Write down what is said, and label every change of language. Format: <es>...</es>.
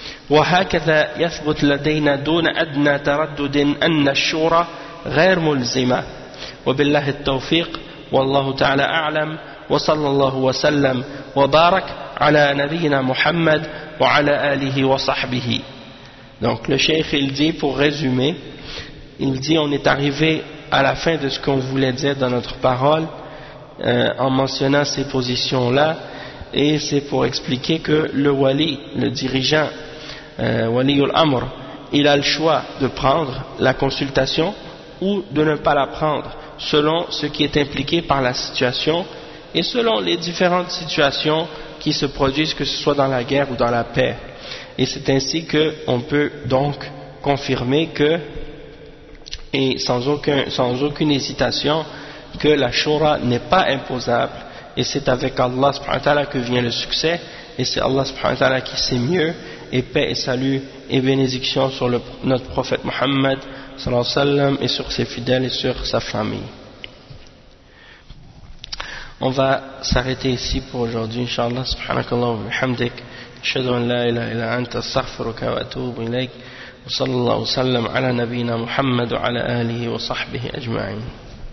<ar>وهكذا يثبت لدينا دون أدنى تردد أن الشورى غير ملزمة. وبالله التوفيق والله تعالى أعلم وصلى الله وسلم وبارك على نبينا محمد وعلى آله وصحبه.</ar> <fr>Donc le cheikh il dit, pour résumer, il dit on est arrivé à la fin de ce qu'on voulait dire dans notre parole en mentionnant ces positions là et c'est pour expliquer que le wali, le dirigeant, waliul amr, il a le choix de prendre la consultation ou de ne pas la prendre, selon ce qui est impliqué par la situation et selon les différentes situations qui se produisent, que ce soit dans la guerre ou dans la paix. Et c'est ainsi qu'on peut donc confirmer que, et sans aucune hésitation, que la shura n'est pas imposable. Et c'est avec Allah subhanahu wa ta'ala que vient le succès, et c'est Allah subhanahu wa ta'ala qui sait mieux. Et paix et salut et bénédiction sur notre prophète Muhammad sallallahu alayhi wa sallam, et sur ses fidèles et sur sa famille. On va s'arrêter ici pour aujourd'hui, inshallah.</fr> <ar>Subhanakallah wa bihamdik, ashhadu an la ilaha illa anta, astaghfiruka wa atubu ilayk. وصلى الله وسلم على نبينا محمد وعلى آله وصحبه أجمعين.</ar>